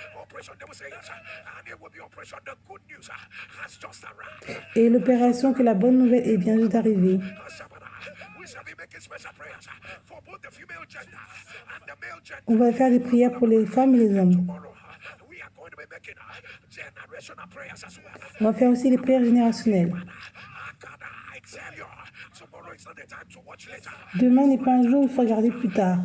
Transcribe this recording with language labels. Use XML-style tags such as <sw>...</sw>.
<en>Operation they will say yes. And it will be operation the good news has just arrived.</en> <fr>Et l'opération que la bonne nouvelle est bien d'arriver.</fr> <en>We shall be making special prayers for both the female gender and the male gender.</en> <fr>On va faire des prières pour les femmes et les hommes.</fr> <en>Tomorrow, we are going to be making generational prayers as well.</en> <fr>On va faire aussi les prières générationnelles.</fr> <en>I tell you, tomorrow is not the time to watch later.</en> <fr>Demain n'est pas un jour où il faut regarder plus tard.</fr>